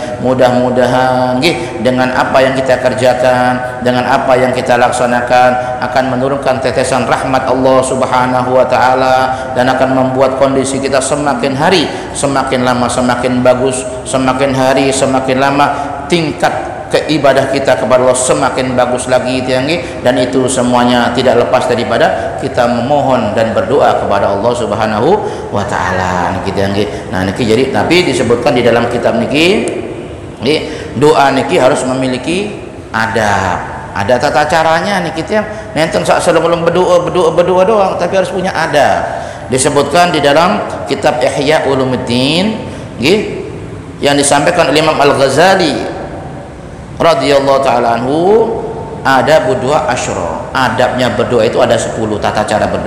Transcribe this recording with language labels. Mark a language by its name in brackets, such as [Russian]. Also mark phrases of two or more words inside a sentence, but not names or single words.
[Indonesian] Mudah-mudahan nggih dengan apa yang kita kerjakan, dengan apa yang kita laksanakan akan menurunkan tetesan rahmat Allah [Arabic] سبحانه وتعالى [Indonesian] dan akan membuat kondisi kita semakin hari semakin lama semakin bagus, semakin hari semakin lama tingkat keibadah kita kepada Allah semakin bagus lagi dan itu semuanya tidak lepas daripada kita memohon dan berdoa kepada Allah [Arabic] سبحانه وتعالى [Javanese] niki nah niki. [Indonesian] Jadi tapi disebutkan di dalam kitab niki doa niki harus memiliki ada tata caranya [Javanese] niki nenten [Indonesian] sak sebelum berdoa doang, tapi harus punya disebutkan di dalam kitab Ihya Ulumuddin nggih yang disampaikan oleh Imam Al-Ghazali [Arabic] رضي الله تعالى عنه. [Indonesian] Ada berdoa asyra, adabnya berdoa itu ada 10 tata cara berdoa.